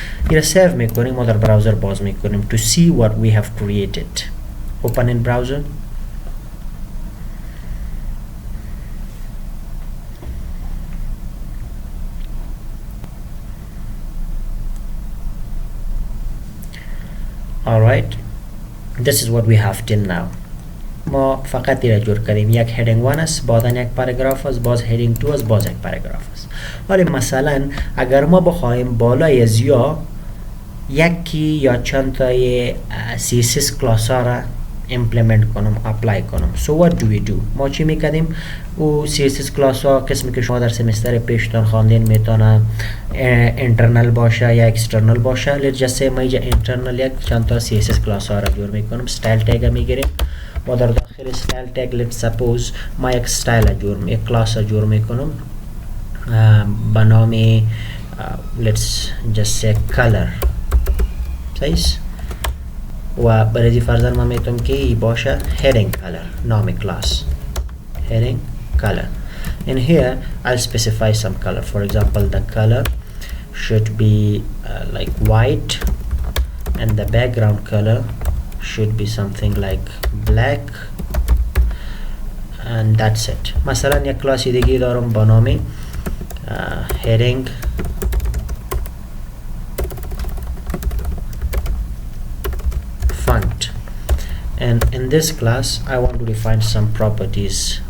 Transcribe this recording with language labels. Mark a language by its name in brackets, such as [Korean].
[English] here save [Persian] میکنیم و در براوزر باز میکنیم [English] to see what we have created. open in browser. alright, this is what we have till now. [Persian] ما فقط این جور کردیم، یک heading 1 است، بعدا یک پاراگراف است، باز heading 2 است، باز یک پاراگراف است. ولی مثلا اگر ما بخوایم بالای از یکی یا چند تای CSS کلاس ها را implement کنم، apply کنم. [English] so what do we do؟ [Persian] ما چی میکردیم؟ او CSS کلاس ها قسمی که شما در سمستر پیشتان خواندین میتونه internal باشه یا external باشه. [English] let's just say [Persian] ما اینجا internal یک چند تا CSS کلاس ها را جور میکنم. style tag میگیریم و در داخل style tag [English] let's suppose [Persian] ما یک style یک کلاس جور میکنم به نام let's just say color. صحیح؟ و برای فرضاً ما میتونم که ای باشه heading color نام کلاس heading color. [English] in here I'll specify some color. for example the color should be like white and the background color should be something like black and that's it. [Persian] مثلا یک کلاسی دیگه دارم با نام [English] heading font, and in this class I want to define some properties.